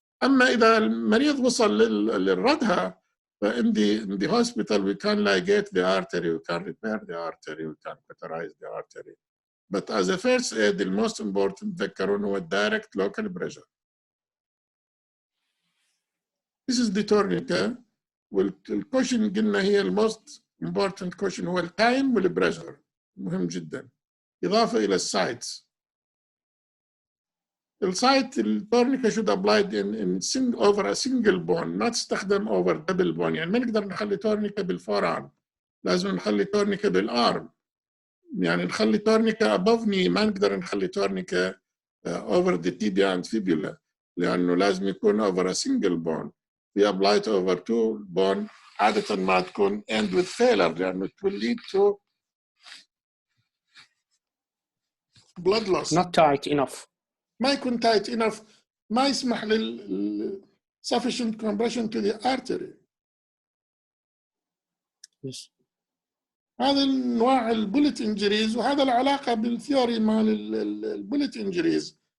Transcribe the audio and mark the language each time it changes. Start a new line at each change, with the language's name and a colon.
Arabic: أما إذا المريض وصل للردها,
English: in the hospital we can ligate the artery, we can repair the artery, we can cauterize the artery. But as a first aid, the most important
Arabic: تذكرون هو
English: direct local pressure. This is the tourniquet.
Arabic: والcaution قلنا هي
English: most important caution
Arabic: هو التايم والبريشر، مهم جدا. إضافة إلى السايتس. السايت التورنيكا
English: should applied over a single bone not
Arabic: استخدم
English: over double bone.
Arabic: يعني ما نقدر نخلي تورنيكا بالفورارم، لازم نخلي تورنيكا بالارم. يعني نخلي تورنيكا
English: above knee،
Arabic: ما نقدر نخلي تورنيكا
English: over the tibia and fibula،
Arabic: لأنه لازم يكون
English: over a single bone. We apply it over two bone
Arabic: عادة ما تكون
English: end with failure،
Arabic: لأنه
English: it will lead to blood loss. not tight enough.
Arabic: ما يكون
English: tight enough،
Arabic: ما يسمح
English: sufficient compression to the artery. Yes.
Arabic: هذا النوع البوليت انجريز، وهذا العلاقه بالثيوري مال البوليت انجريز.